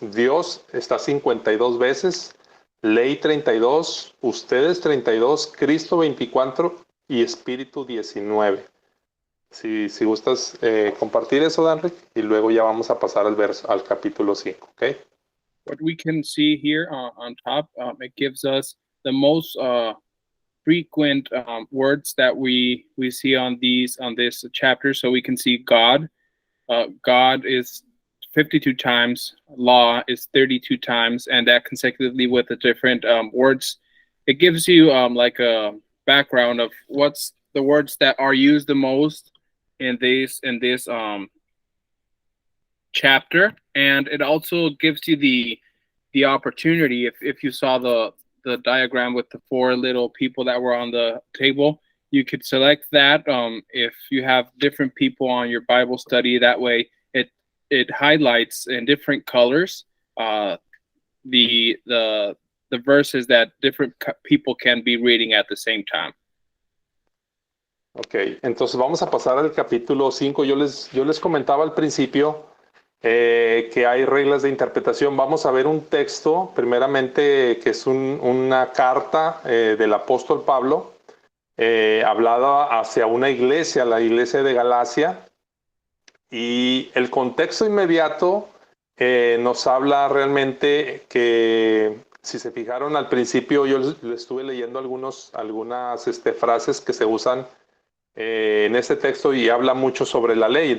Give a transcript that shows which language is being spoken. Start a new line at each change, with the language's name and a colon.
Spanish: Dios está 52 veces, ley 32, ustedes 32, Cristo 24 y Espíritu 19. Si gustas compartir eso, Danry, y luego ya vamos a pasar al capítulo 5, ¿ok?
English: What we can see here on top, it gives us the most frequent words that we see on this chapter. So we can see God. God is 52 times, law is 32 times, and that consecutively with the different words. It gives you like a background of what's the words that are used the most in this chapter, and it also gives you the opportunity, if you saw the the diagram with the 4 little people that were on the table. You could select that if you have different people on your Bible study. That way, it highlights in different colors the verses that different people can be reading at the same time.
Spanish: Ok, entonces vamos a pasar al capítulo 5. Yo les comentaba al principio que hay reglas de interpretación. Vamos a ver un texto, primeramente, que es una carta del apóstol Pablo, hablada hacia una iglesia, la iglesia de Galacia, y el contexto inmediato nos habla realmente que, si se fijaron al principio, yo les estuve leyendo algunas frases que se usan en este texto y habla mucho sobre la ley.